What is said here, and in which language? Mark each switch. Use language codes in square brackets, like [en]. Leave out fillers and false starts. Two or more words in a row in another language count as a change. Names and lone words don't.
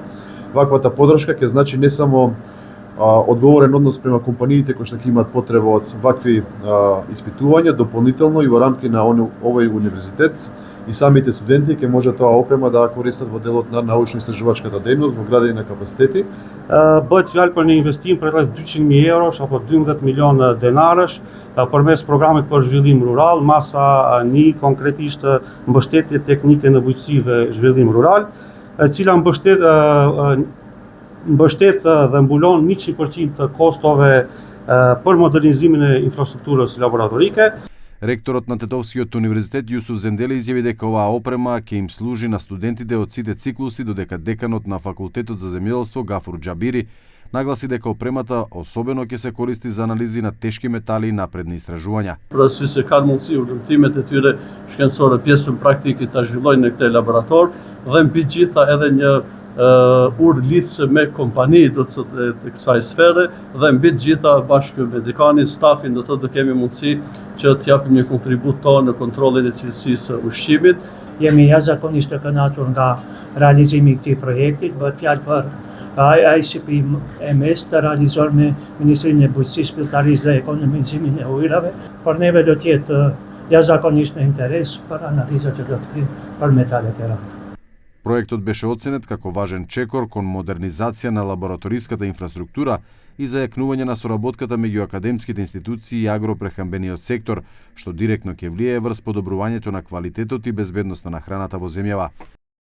[mk] Ваквата подршка ќе значи не само одговорен однос према компаниите кои што ќе имаат потреба од вакви испитувања дополнително и во рамки на овој универзитет и самите студенти ќе може тоа опрема да користат во делот на научно-истражувачката дејност во градење на капацитети. [sq] Bëhet fjalë për një investim për rreth 200.000 eurosh apo 12 milionë denarësh përmes programit për zhvillim rural, masa 1 konkretisht mbështetje teknike në bujqësi dhe zhvillim rural, e cila mbështet dhe mbulon 100% të kostove për modernizimin e infrastrukturës laboratorike. [mk] Ректорот на Тетовскиот универзитет Јусуф Зендели изјави дека оваа опрема ќе им служи на студентите од сите циклуси, додека деканот на Факултетот за земјоделство Гафур Џабири нагласи дека опремата особено ќе се користи за анализи на тешки метали и напредни истражувања. [sq] Pra se kanë mundësi ulëmtimet e tyre shkencore, pjesën praktike ta zhvillojnë në këtë laborator dhe mbi gjitha edhe një urë lidhse me kompani do të kësaj sfere dhe mbi të gjitha bashkë me dekani, stafin do të kemi mundësi që të japim një kontribut tonë në kontrollin e cilësisë së ushqimit. Jemi jashtëzakonisht të kënaqur nga realizimi i këtij projekti, bëhet fjalë për ICP-MS të realizuar me Ministrinë e Bujqësisë, Shpërtarisë dhe Ekonomizimin e Ujrave, por neve do të jetë jashtëzakonisht në interes për analizat që do të kryejnë për metalet e rrallë. [mk] Проектот беше оценет како важен чекор кон модернизација на лабораториската инфраструктура и зајакнување на соработката меѓу академските институции и агропрехранбениот сектор, што директно ќе влијае врз подобрувањето на квалитетот и безбедноста на храната во земјава.